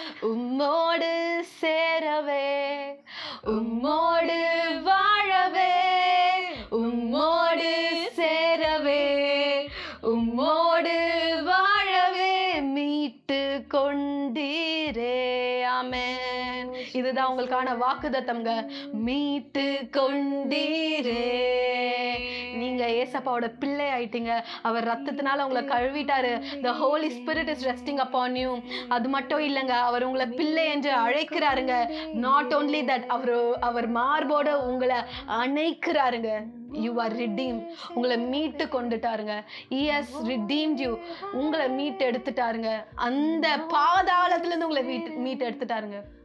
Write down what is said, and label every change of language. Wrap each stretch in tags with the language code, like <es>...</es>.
<ta>உம்மோடு சேரவே, உம்மோடு வாழவே, உம்மோடு சேரவே, உம்மோடு வாழவே மீட்டு கொண்டீரே. ஆமென். இதுதான் உங்களுக்கான வாக்குத்தத்தம்ங்க. மீட்டு கொண்டீரே. நீங்க ஏசப்பாவோட பிள்ளை ஆயிட்டீங்க. அவர் ரத்தத்தினால உங்களை கழுவிட்டாரு.</ta> <en>The Holy Spirit is resting upon you.</en> <ta>அது மட்டும் இல்லைங்க, அவர் உங்களை பிள்ளை என்று அழைக்கிறாருங்க.</ta> <en>Not only that,</en> <ta>அவர் மார்போட உங்களை அணைக்கிறாருங்க.</ta> <en>You are redeemed.</en> <ta>உங்களை மீட்டு கொண்டுட்டாருங்க.</ta> <en>He has redeemed you.</en> <ta>உங்களை மீட்டு எடுத்துட்டாருங்க. அந்த பாதாளத்துல இருந்து உங்களை மீட்டு எடுத்துட்டாருங்க.</ta>